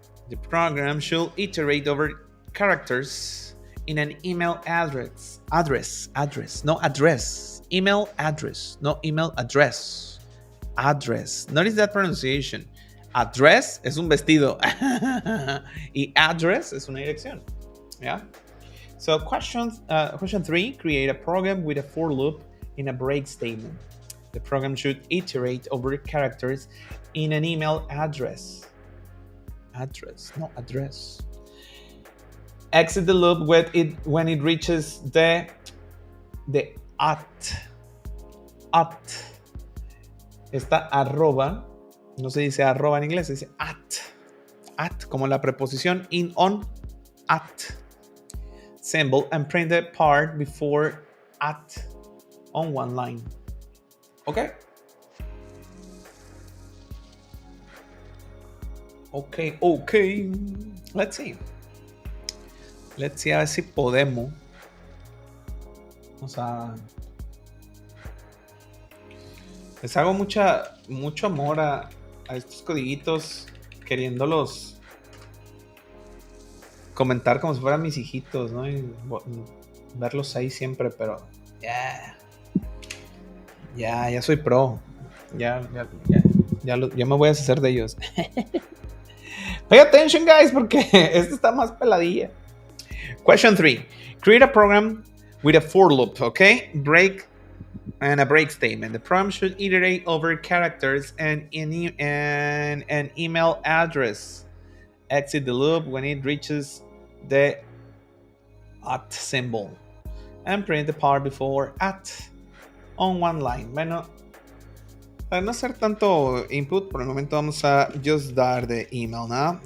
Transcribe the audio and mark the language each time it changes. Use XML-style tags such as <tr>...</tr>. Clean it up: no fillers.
<en>The program should iterate over characters in an email address. No address. Email address. No email address. Address. Notice that pronunciation.</en> <es>Address es un vestido. Y address es una dirección.</es> <en>Yeah. So question 3. Create a program with a for loop in a break statement. The program should iterate over characters in an email address. Address, no address. Exit the loop when it reaches the at.</en> <es>Esta arroba, no se dice arroba en inglés, se dice at, como la preposición in, on, at.</es> <en>Symbol and print the part before at on one line. Okay. Okay. Let's see</en> <es>a ver si podemos. Vamos a... Les hago mucho amor a estos codiguitos, queriéndolos comentar como si fueran mis hijitos, ¿no? Y verlos ahí siempre, pero ya soy pro. Ya me voy a deshacer de ellos.</es> <en>Pay attention, guys,</en> <es>porque esto está más peladilla.</es> <en>Question 3. Create a program with a for loop, okay? Break and a break statement. The program should iterate over characters and an email address. Exit the loop when it reaches the at symbol. And print the part before at on one line.</en> <es>Bueno, para no hacer tanto input, por el momento vamos a</es> <en>just</en> <es>dar</es> <en>the email,</en> <es>¿no?</es>